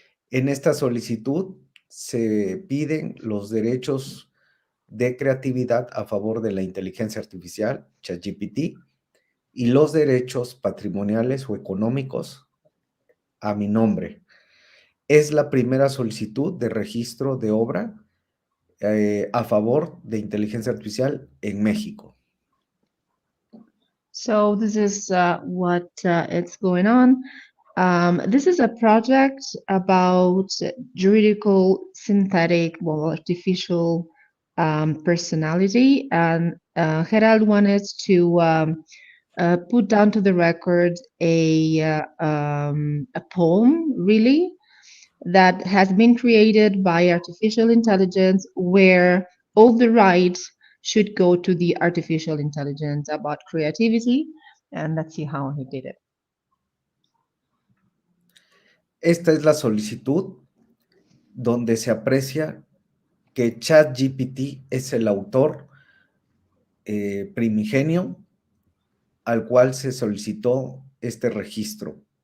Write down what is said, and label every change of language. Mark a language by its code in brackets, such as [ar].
[es] En esta solicitud se piden los derechos de creatividad a favor de la inteligencia artificial, ChatGPT, y los derechos patrimoniales o económicos a mi nombre. Es la primera solicitud de registro de obra a favor de inteligencia artificial en México. [en] So this is what it's going on. This is a project about juridical synthetic, well, artificial personality, and Gerald wanted to put down to the record a poem, really, that has been created by artificial intelligence, where all the rights should go to the artificial intelligence about creativity. And let's see how he did it. [es] Esta es la solicitud donde se aprecia que ChatGPT es el autor primigenio al cual se solicitó este registro.